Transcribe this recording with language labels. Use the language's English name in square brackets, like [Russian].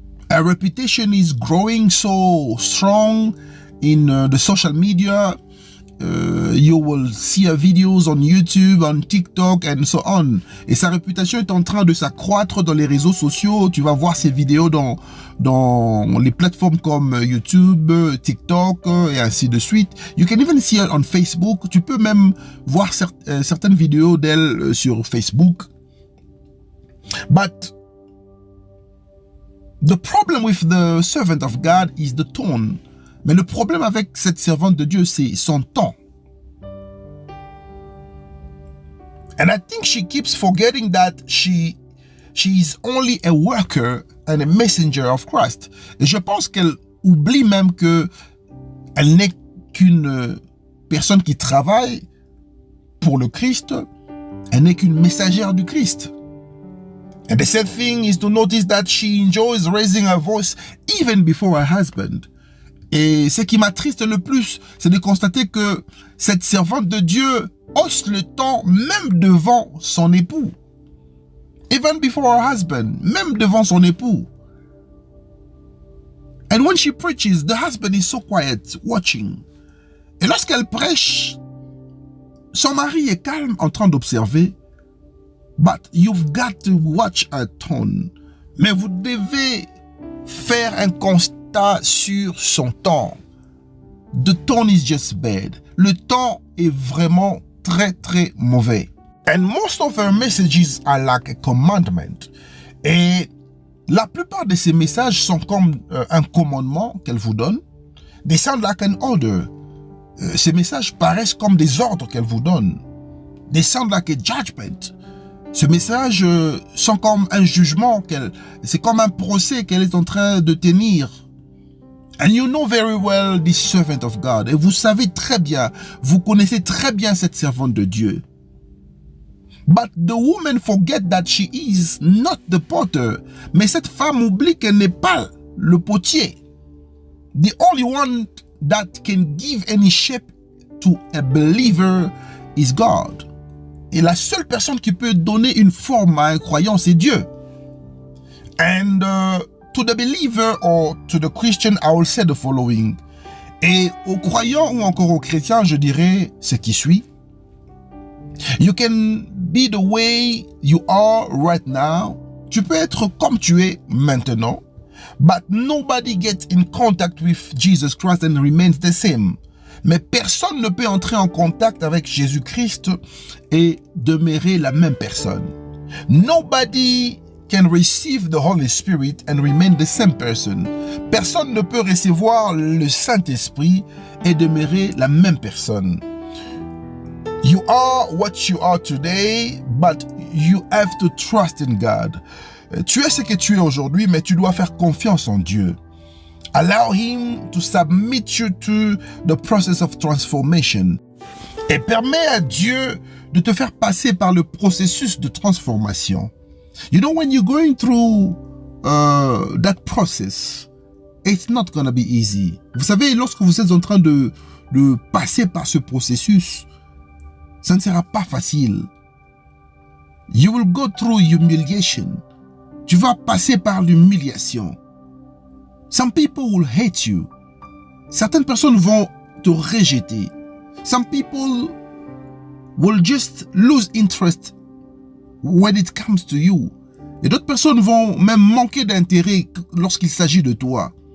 [English] Her reputation is growing so strong in the social media. You will see her videos on YouTube, on TikTok and so on. [French] Et sa réputation est en train de s'accroître dans les réseaux sociaux. Tu vas voir ses vidéos dans les plateformes comme YouTube, TikTok et ainsi de suite. [English] You can even see her on Facebook. [French] Tu peux même voir certaines vidéos d'elle sur Facebook. [English] But the problem with the servant of God is the tone. [French] Mais le problème avec cette servante de Dieu, c'est son ton. [English] And I think she keeps forgetting that she is only a worker and a messenger of Christ. [French] Et je pense qu'elle oublie même que elle n'est qu'une personne qui travaille pour le Christ, elle n'est qu'une messagère du Christ. [English] And the sad thing is to notice that she enjoys raising her voice even before her husband. [French] Et ce qui m'attriste le plus, c'est de constater que cette servante de Dieu hausse le ton même devant son époux. [English] Even before her husband, [French] même devant son époux. [English] And when she preaches, the husband is so quiet, watching. [French] Et lorsqu'elle prêche, son mari est calme en train d'observer. [English] But you've got to watch her tone. [French] Mais vous devez faire un constat sur son ton. [English] The tone is just bad. [French] Le ton est vraiment très très mauvais. [English] And most of her messages are like a commandment. [French] Et la plupart de ces messages sont comme un commandement qu'elle vous donne. [English] They sound like an order. [French] Ces messages paraissent comme des ordres qu'elle vous donne. [English] They sound like a judgment. [French] Ces messages sont comme un jugement, c'est comme un procès qu'elle est en train de tenir. [English] And you know very well this servant of God. [French] Et vous savez très bien, vous connaissez très bien cette servante de Dieu. [English] But the woman forget that she is not the potter. [French] Mais cette femme oublie qu'elle n'est pas le potier. [English] The only one that can give any shape to a believer is God. [French] Et la seule personne qui peut donner une forme à un croyant, c'est Dieu. [English] And to the believer or to the Christian, I will say the following. [French] Et aux croyants ou encore aux chrétiens, je dirais ce qui suit. [English] You can be the way you are right now. [French] Tu peux être comme tu es maintenant. [English] But nobody gets in contact with Jesus Christ and remains the same. [French] Mais personne ne peut entrer en contact avec Jésus-Christ et demeurer la même personne. [English] Nobody can receive the Holy Spirit and remain the same person. [French] Personne ne peut recevoir le Saint-Esprit et demeurer la même personne. [English] You are what you are today, but you have to trust in God. [French] Tu es ce que tu es aujourd'hui, mais tu dois faire confiance en Dieu. [English] Allow him to submit you to the process of transformation. [French] Et permets à Dieu de te faire passer par le processus de transformation. [English] You know, when you're going through that process, it's not going to be easy. [French] Vous savez, lorsque vous êtes en train de passer par ce processus, ça ne sera pas facile. [English] You will go through humiliation. [French] Tu vas passer par l'humiliation. [English] Some people will hate you. [French] Certaines personnes vont te rejeter. [English] Some people will just lose interest when it comes to you. [French] Et d'autres personnes vont même manquer d'intérêt lorsqu'il s'agit de toi.